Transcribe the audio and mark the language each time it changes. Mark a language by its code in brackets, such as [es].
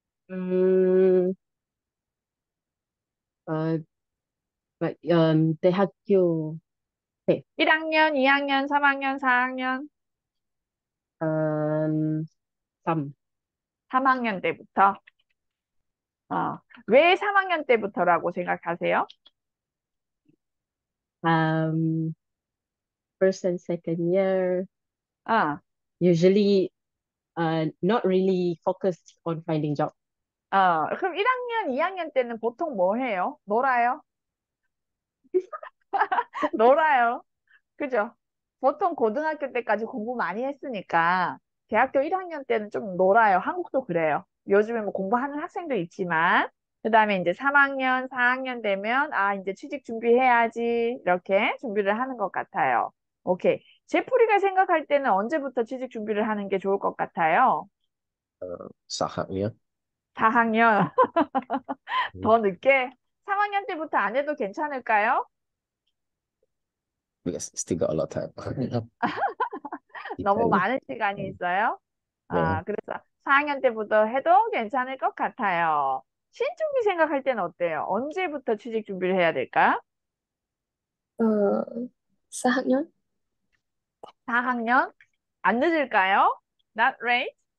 [ko] 음, 어, 대학교 때, 1학년, 2학년, 3학년, 4학년, 음, 3, 3학년 때부터. 왜 3학년 때부터라고 생각하세요? [en] um, first and second year, 어, usually not really focused on finding job. [ko] 그럼 1학년, 2학년 때는 보통 뭐 해요? 놀아요? 놀아요. 그죠? 보통 고등학교 때까지 공부 많이 했으니까 대학교 1학년 때는 좀 놀아요. 한국도 그래요. 요즘에 뭐 공부하는 학생도 있지만 그다음에 이제 3학년, 4학년 되면 이제 취직 준비해야지 이렇게 준비를 하는 것 같아요. 오케이. 제풀이가 생각할 때는 언제부터 취직 준비를 하는 게 좋을 것 같아요? 4학년. 4학년. 음, 더 늦게? 3학년 때부터 안 해도 괜찮을까요? [en] Because still got a lot of time. [ko] 너무 [en] Depends. [ko] 많은 시간이 있어요? 네. 그래서 4학년 때부터 해도 괜찮을 것 같아요. 신준비 생각할 때는 어때요? 언제부터 취직 준비를 해야 될까? 어, 4학년? 4학년? 안 늦을까요? [en] Not late?